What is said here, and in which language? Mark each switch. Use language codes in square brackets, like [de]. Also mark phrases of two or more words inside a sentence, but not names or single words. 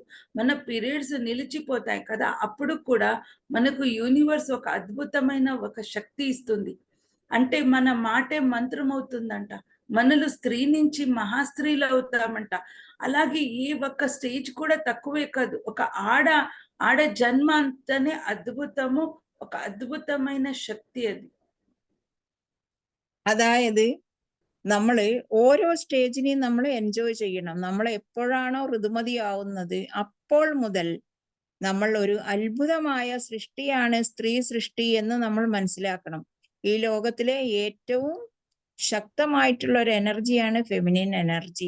[te] మన పీరియడ్స్ నిలిచిపోతాయి కదా, అప్పుడు కూడా మనకు యూనివర్స్ ఒక అద్భుతమైన ఒక శక్తి ఇస్తుంది. అంటే మన మాటే మంత్రం అవుతుందంట. మనలు స్త్రీ నుంచి మహాస్త్రీలు అవుతామంట. అలాగే ఏ ఒక్క స్టేజ్ కూడా తక్కువే కాదు. ఒక ఆడ జన్మ అంటేనే అద్భుతము, ఒక అద్భుతమైన శక్తి అది. [ml] അതായത് നമ്മള് ഓരോ സ്റ്റേജിനെയും നമ്മൾ എൻജോയ് ചെയ്യണം. നമ്മൾ എപ്പോഴാണോ ഋതുമതിയാവുന്നത് അപ്പോൾ മുതൽ നമ്മൾ ഒരു അത്ഭുതമായ സൃഷ്ടിയാണ് സ്ത്രീ സൃഷ്ടി എന്ന് നമ്മൾ മനസ്സിലാക്കണം. ഈ ലോകത്തിലെ ഏറ്റവും ശക്തമായിട്ടുള്ള ഒരു എനർജിയാണ് [en] feminine energy.